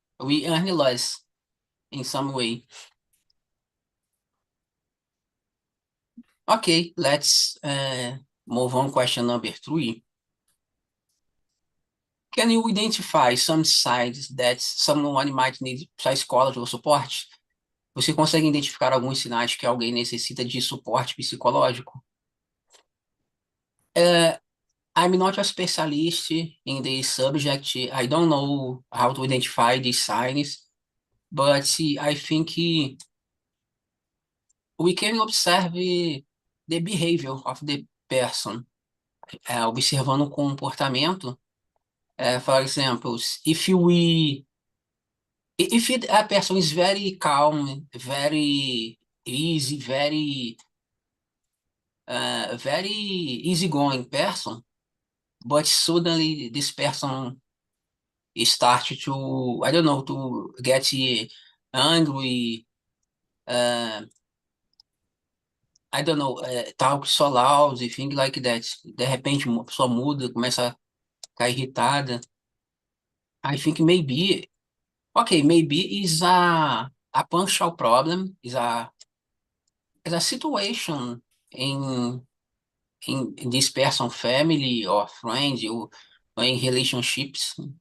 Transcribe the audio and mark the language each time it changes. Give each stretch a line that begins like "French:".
English: We earn less in some way. Okay, let's move on. Question number 3. Can you identify some signs that someone might need psychological support?
Portuguese: Você consegue identificar alguns sinais que alguém necessita de suporte psicológico?
English: I'm not a specialist in this subject. I don't know how to identify these signs, but I think we can observe the behavior of the person,
Portuguese: observando o comportamento.
English: For example, if a person is very calm, very easy, very easygoing person, but suddenly this person start to, I don't know, to get angry, uh, I don't know, talk so loud, things like that.
Portuguese: De repente, uma pessoa muda, começa a ficar irritada.
English: I think maybe, okay, maybe is a punctual problem, is a situation in in this person family or friends or in relationships.